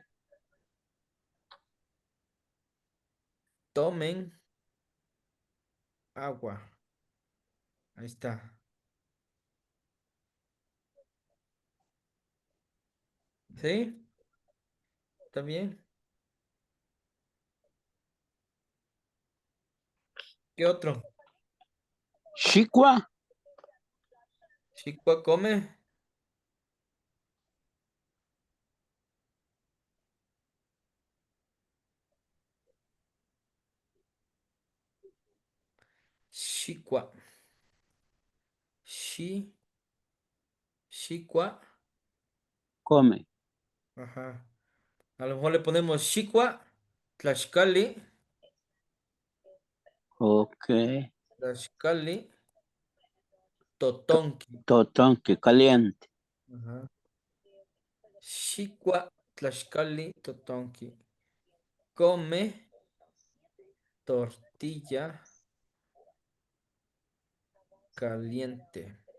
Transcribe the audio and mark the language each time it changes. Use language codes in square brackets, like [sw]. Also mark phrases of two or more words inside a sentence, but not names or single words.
[es] Tomen agua. Ahí está. ¿Sí? ¿Está bien? ¿Qué otro? [nah] Shikwa, Shikwa come. Shikwa. Shi. Shikwa. [es] come. Ajá. A lo mejor le ponemos Shikwa. [nah] Tlaxcali. Ok. Tlaxcali. Totonki. Totonque, [es] caliente. Ajá. [nah] Shikwa. Tlaxcali. Totonki. [es] Come tortilla caliente.